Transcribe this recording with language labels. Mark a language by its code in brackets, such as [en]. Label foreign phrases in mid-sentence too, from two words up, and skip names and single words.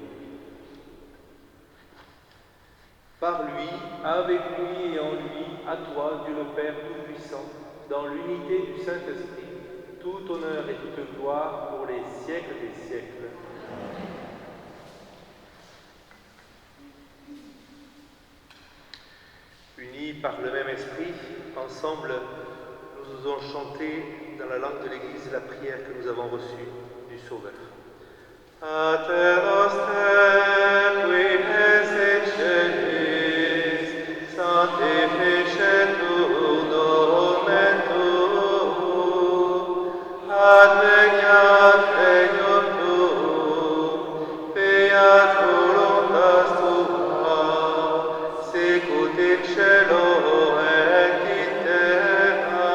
[fr] Par lui, avec lui et en lui, à toi, Dieu le Père Tout-Puissant, dans l'unité du Saint-Esprit, tout honneur et toute gloire pour les siècles des siècles. Unis par le même esprit, ensemble, nous osons chanter dans la langue de l'Église la prière que nous avons reçue du Sauveur. [la] Pater noster, qui es in celis, sanctificetur nomen tuum, adveniat regnum tuum, fiat voluntas tua, sicut in cielo et in terra.